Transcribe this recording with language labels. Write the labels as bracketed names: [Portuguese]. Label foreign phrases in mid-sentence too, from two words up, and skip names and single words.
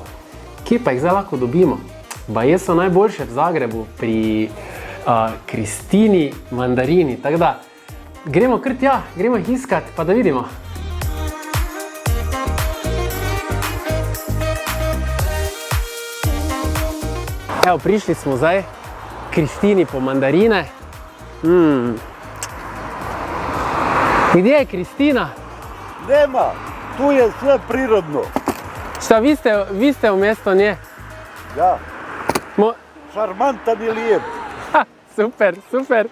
[Slovenian] Kje pa jih zdaj lahko dobimo? Baje so najboljše v Zagrebu pri Kristini mandarini. Tako da gremo kar tja, gremo jih iskati pa da vidimo. Evo, prišli smo zdaj Kristini po mandarine. [Croatian] Gdje je Kristina? Nema, tu je sve prirodno. Šta, vi ste umjesto nje? Da, šarmantan i lijep. Super, super.